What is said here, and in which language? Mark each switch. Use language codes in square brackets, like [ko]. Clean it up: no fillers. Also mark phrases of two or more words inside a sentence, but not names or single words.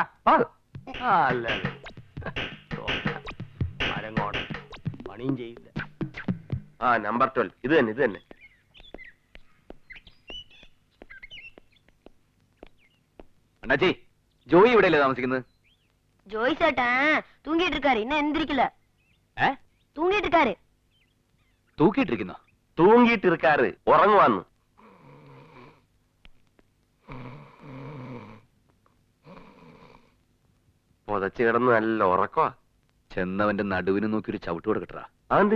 [ml] അല്ല, പണിയും ചെയ്യില്ല. ആ നമ്പർ 12 ഇത് തന്നെ, ഇത് തന്നെ. അണ്ണാച്ചി, ജോയി ഇവിടെയല്ലേ താമസിക്കുന്നത്? [ta] ஜோய் சேட்டன் தூங்கிட்டு இருக்காரு, இன்னும் எந்திரிக்கல. தூங்கிட்டு இருக்காரு. [ml] തൂക്കിയിട്ടിരിക്കുന്നോ? തൂങ്ങിയിട്ടിരിക്കാറ്, ഉറങ്ങുവാന്ന്. പുതച്ചു കിടന്ന് നല്ല ഉറക്കവാ. ചെന്നവന്റെ നടുവിന് നോക്കി ഒരു ചവിട്ട് കൊടുക്കട്ടാ. അതെന്തിന്?